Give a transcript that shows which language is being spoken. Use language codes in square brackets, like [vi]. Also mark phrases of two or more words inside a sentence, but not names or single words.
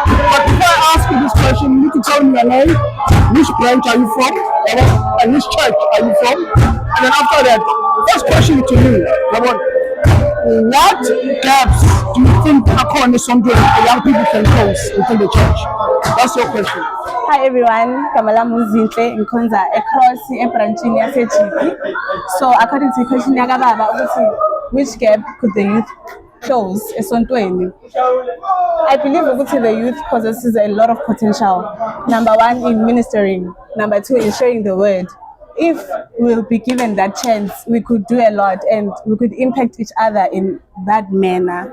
[en] But before I ask you this question, you need to tell me your name, which branch are you from, and which church are you from? And then after that, first question to you, what gaps do you think according to something the young people can close within the church? That's your question. Hi everyone, [zu] Kamala Muzinhle ngikhonza across ebranchini yaseGP. [en] So according to the question [zu] yakababa ukuthi [en] which gap could the youth close esontweni? I believe ukuthi the youth possesses a lot of potential. Number one, in ministering. Number two, in sharing the word. If we'll be given that chance, we could do a lot and we could impact each other in that manner.